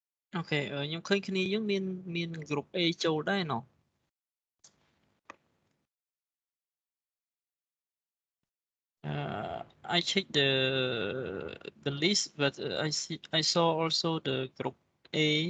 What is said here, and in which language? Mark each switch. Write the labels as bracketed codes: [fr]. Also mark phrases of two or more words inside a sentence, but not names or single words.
[km] ok ខ្ញុំឃើញគ្នាយើងមាន [en] group A [km] ចូលដែរណោះ [en] I checked the list but I saw also the group A